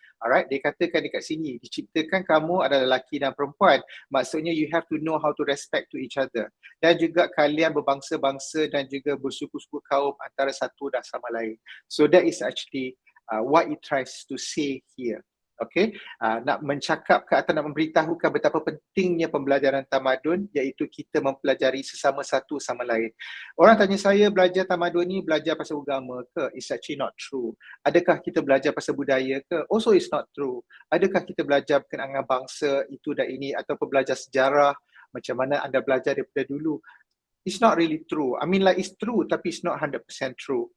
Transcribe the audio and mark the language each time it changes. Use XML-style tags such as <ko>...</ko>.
<ms>Alright, dia katakan dekat sini, diciptakan kamu adalah lelaki dan perempuan. Maksudnya</ms> <en>you have to know how to respect to each other.</en> <ms>Dan juga kalian berbangsa-bangsa dan juga bersuku-suku kaum antara satu dan sama lain.</ms> <en>So that is actually what it tries to say here.</en> <ms>Okay, nak mencakapkan atau nak memberitahukan betapa pentingnya pembelajaran tamadun, iaitu kita mempelajari sesama satu sama lain. Orang tanya saya, belajar tamadun ni belajar pasal agama ke?</ms> <en>It's actually not true.</en> <ms>Adakah kita belajar pasal budaya ke?</ms> <en>Also it's not true.</en> <ms>Adakah kita belajar berkenaan dengan bangsa itu dan ini ataupun belajar sejarah macam mana anda belajar daripada dulu?</ms> <en>It's not really true. I mean like it's true</en> <ms>tapi</ms> <en>it's not 100% true.</en>